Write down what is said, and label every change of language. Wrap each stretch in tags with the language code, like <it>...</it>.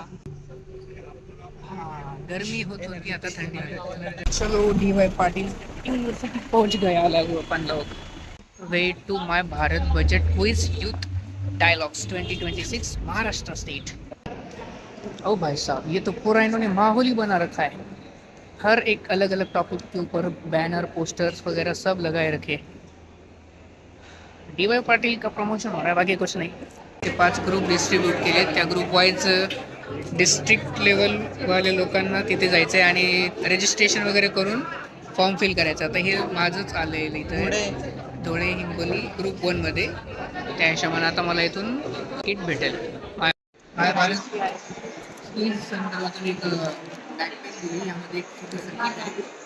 <mr>गर्मी होत होती, आता थंडी आहे.</mr> <hi>चलो DY पाटिल यूनिवर्सिटी पहुंच गया अपन लोग.</hi> <en>Way to my Bharat budget quiz youth dialogues 2026 Maharashtra state.</en> <hi>ओ भाई साहब, ये तो पूरा इन्होंने माहौल ही बना रखा है. हर एक अलग अलग टॉपिक के ऊपर बैनर पोस्टर्स वगैरह सब लगाए रखे. DY पाटिल का प्रमोशन हो रहा है, बाकी कुछ नहीं.</hi> <mr>ते 5 ग्रुप डिस्ट्रीब्यूट केले. त्या ग्रुप वाईज डिस्ट्रिक्ट लेवल वाले लोकांना तिथे जायचं आहे आणि रजिस्ट्रेशन वगैरे करून फॉर्म फिल करायचं. आता हे माझंच आलेलं इथं धुळे हिंगोली ग्रुप 1 मध्ये. त्या हिशोबाने आता मला इथून किट भेटेल. यामध्ये एक छोटंसं किट आहे.</mr>